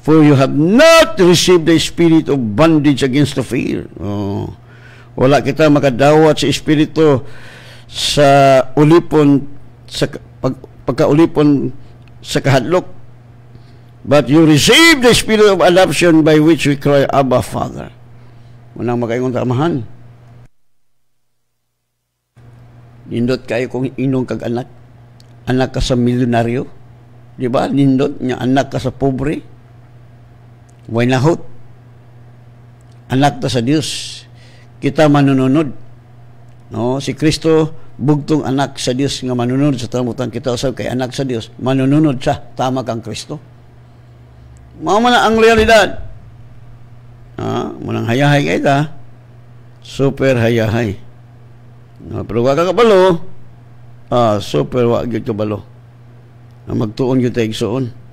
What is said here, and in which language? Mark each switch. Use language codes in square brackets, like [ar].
[en] For you have not received the spirit of bondage against the fear. [ceb] Wala kita makadawat sa espiritu sa ulipon, sa pagkaulipon sa kahadlok. [en] But you received the spirit of adoption by which we cry, Abba, Father. [ceb] Munang makaingon tamahan. Nindot kayo kung inong kag-anak. Anak ka sa milyonaryo. Diba? Nindot niya anak ka sa pobre. Way nahot. Anak ta sa Dios. Kita manununod. No, si Kristo bugtong anak sa Dios nga manununod sa tamutan kita usab kay anak sa Dios. Manununod siya tama kang Kristo. Mao man ang realidad. Munang hayahay kay ta. Super hayahay. No, pero wa ka kabalo. Super wa gyud kabalo. Magtuon gyud ta igsoon.